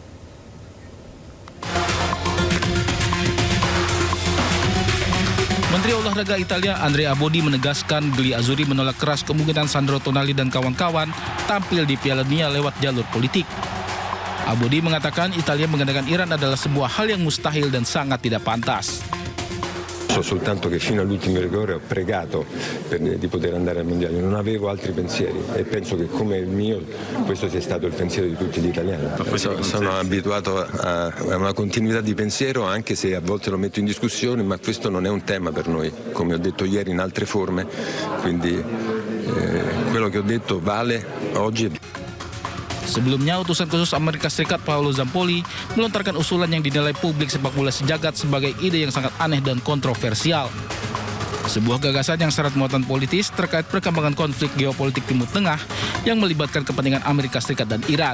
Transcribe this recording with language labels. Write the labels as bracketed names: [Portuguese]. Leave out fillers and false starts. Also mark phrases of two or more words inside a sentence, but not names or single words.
[Indonesian] Menteri Olahraga Italia Andrea Abbodi menegaskan Gli Azzurri menolak keras kemungkinan Sandro Tonali dan kawan-kawan tampil di Piala Dunia lewat jalur politik. Abbodi mengatakan Italia menggandakan Iran adalah sebuah hal yang mustahil dan sangat tidak pantas. [Italian] So soltanto che fino all'ultimo rigore ho pregato di poter andare al mondiale, non avevo altri pensieri e penso che come il mio questo sia stato il pensiero di tutti gli italiani. Sono abituato a una continuità di pensiero anche se a volte lo metto in discussione, ma questo non è un tema per noi, come ho detto ieri in altre forme, quindi quello che ho detto vale oggi. [Indonesian] Sebelumnya, utusan khusus Amerika Serikat Paolo Zampolli melontarkan usulan yang dinilai publik sepak bola sejagat sebagai ide yang sangat aneh dan kontroversial. Sebuah gagasan yang syarat muatan politis terkait perkembangan konflik geopolitik Timur Tengah yang melibatkan kepentingan Amerika Serikat dan Iran.